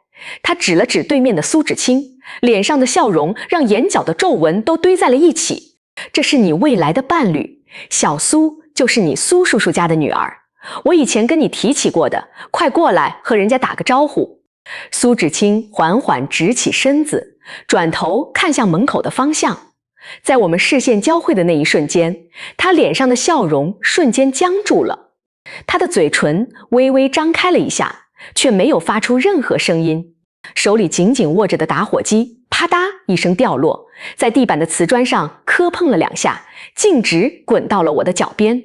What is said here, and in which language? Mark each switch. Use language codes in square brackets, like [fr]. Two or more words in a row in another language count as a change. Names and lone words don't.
[zh] 他指了指對面的蘇芷清，臉上的笑容讓眼角的皺紋都堆在了一起。“這是你未來的伴侶，小蘇就是你蘇叔叔家的女兒，我以前跟你提起過的，快過來和人家打個招呼。” 蘇芷清緩緩直起身子，轉頭看向門口的方向。在我們視線交匯的那一瞬間，他臉上的笑容瞬間僵住了，他的嘴唇微微張開了一下，卻沒有發出任何聲音。手裡緊緊握着的打火機啪嗒一聲掉落，在地板的瓷磚上磕碰了2下，徑直滾到了我的腳邊。